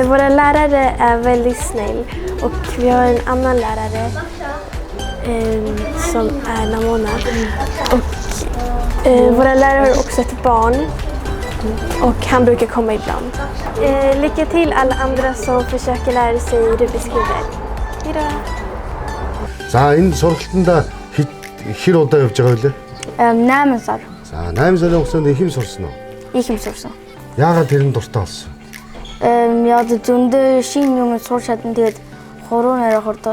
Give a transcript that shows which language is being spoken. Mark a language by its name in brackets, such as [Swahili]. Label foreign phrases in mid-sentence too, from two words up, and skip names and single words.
[Swedish] Våra lärare är väldigt snäll och vi har en annan lärare som är Namona och våra lärare har också ett barn och han brukar komma ibland. Lycka till alla andra som försöker lära sig Rubiks kuber. Hejdå! [Mongolian] За энэ сургалтанда хэр удаа явж байгаа вэ? 8 сар. За 8 сарын хугацаанд их юм сурсан уу? Их юм сурсан. Яагаад тэр нь дуртай болсон? Яг зөндөө шин юм сурч чадсан. Тэгээд хуруу нэрэ хурдаа.